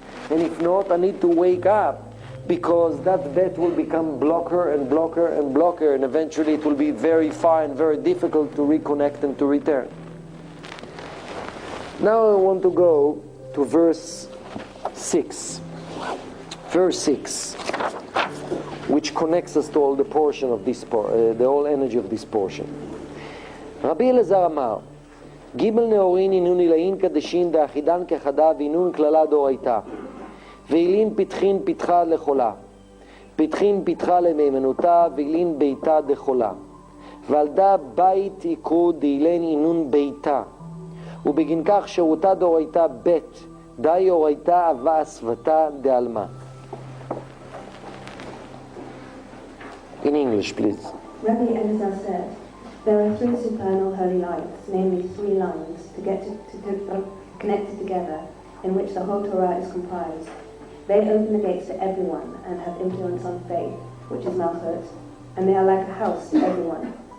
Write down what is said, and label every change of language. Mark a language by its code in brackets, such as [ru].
[en] And if not, I need to wake up, because that bet will become blocker and blocker and blocker, and eventually it will be very far and very difficult to reconnect and to return. Now I want to go to verse 6. Verse 6, which connects us to all the portion of this, the whole energy of this portion. [arc] רבי אלעזר אמר, גימל נאורין אינון עילאין קדשין דאחידן כחדה ואינון כללה דאורייתא ואילין פתחין פתחה לחולה פתחין פתחה למהימנותה ואילין ביתה דחולה ועל דה בית יקרו דאילן אינון ביתה ובגין כך שירותה דאורייתא בית די אורייתא אבה אסוותה דעלמה. [en] In English, please. Rabbi Elazar said, there are three supernal holy lights, namely three lines, connected together, in which the whole Torah is comprised. They open the gates to everyone and have influence on faith, which is Malchut, and they are like a house to everyone.